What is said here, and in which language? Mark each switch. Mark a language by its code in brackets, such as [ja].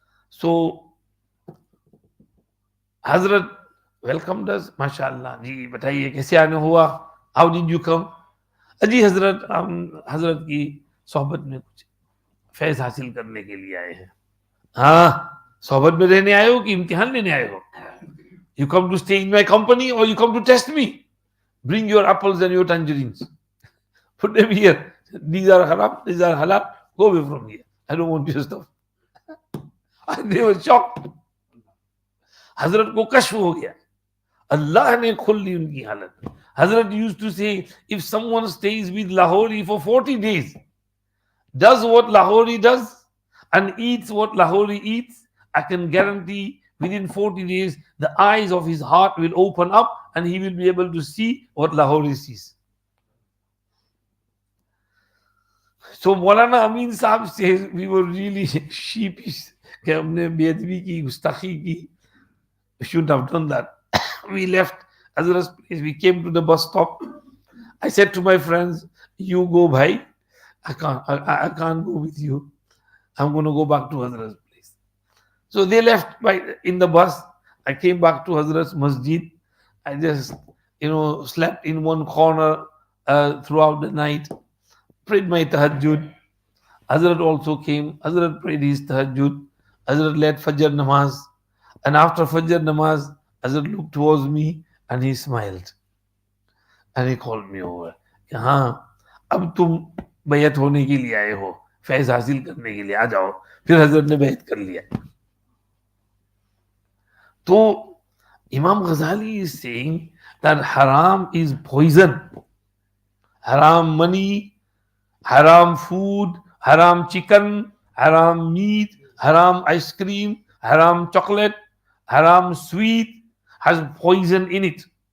[en] So Hazrat welcomed us, mashallah. [hi] Ji, bataiye kaise aane hua? [en] How did you come? [hi] Ji Hazrat, Hazrat ki sohbat mein kuch Faiz हासिल करने के लिए आए हैं. हाँ, सोहबत में रहने आए हो कि इम्तिहान लेने आए हो? [en] You come to stay in my company or you come to test me? Bring your apples and your tangerines. Put them here. These are haram, these are halal. Go away from here. I don't want your stuff. And they were shocked. [hi] Hazrat को कश्फ हो गया. अल्लाह ने खोल ली उनकी हालत. [en] Hazrat used to say, if someone stays with Lahori for 40 days, does what Lahori does and eats what Lahori eats, I can guarantee within 40 days the eyes of his heart will open up and he will be able to see what Lahori sees. So Maulana Amin Sahab says we were really sheepish. [hi] कि हमने बेअदबी की, गुस्ताखी की. [en] We shouldn't have done that. We left Hazrat's place. We came to the bus stop. I said to my friends, you go, bhai. I can't go with you. I'm going to go back to Hazrat's place. So they left in the bus. I came back to Hazrat's masjid. I just, slept in one corner throughout the night. Prayed my tahajjud. Hazrat also came. Hazrat prayed his tahajjud. Hazrat led Fajr namaz. And after Fajr namaz, Hazrat looked towards me and he smiled. And he called me over. [hi] हाँ, अब तुम बैत होने के लिए आए हो, फैज हासिल करने के लिए आ जाओ. फिर हजरत ने बैत कर लिया. [en] तो Imam Ghazali is saying that haram is poison. Haram money, haram food, haram chicken, haram meat, haram ice cream, haram chocolate, haram sweet has poison in it.